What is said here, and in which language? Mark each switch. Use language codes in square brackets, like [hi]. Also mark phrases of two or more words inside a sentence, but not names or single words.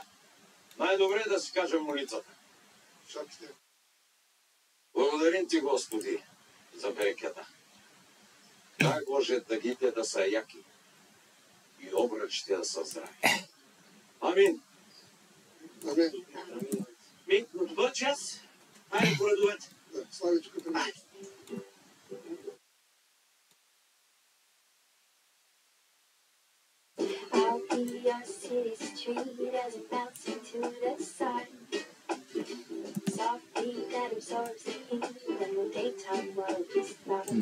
[bg] Най-добре е да си кажем молитвата. Благодарим ти, Господи, за берекета. Дай Боже дъгите да са яки и обръчите да са здрави. Амин. Амин. Добър час. Хайде по редовете. Слави тук при мен. [en] I'll be your city street as it bounces to the sun. Soft beat that absorbs the heat when the daytime world is done.